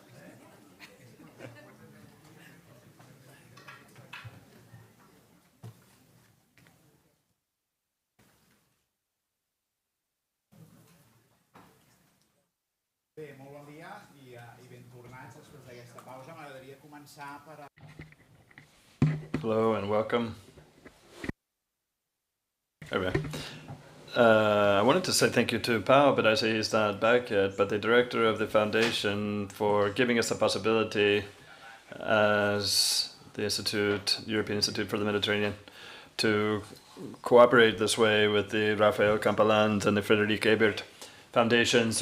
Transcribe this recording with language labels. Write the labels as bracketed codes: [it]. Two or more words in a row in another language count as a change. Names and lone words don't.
[ca] Bé, molt bon dia i ben tornats després d'aquesta pausa. M'agradaria començar per... [en] Hello and welcome. Alright. I wanted to say thank you to Pao, but I say he's not back yet, but the director of the Foundation for giving us the possibility as the Institute, European Institute for the Mediterranean, to cooperate this way with the Rafael Campalans and the Friedrich-Ebert Foundations.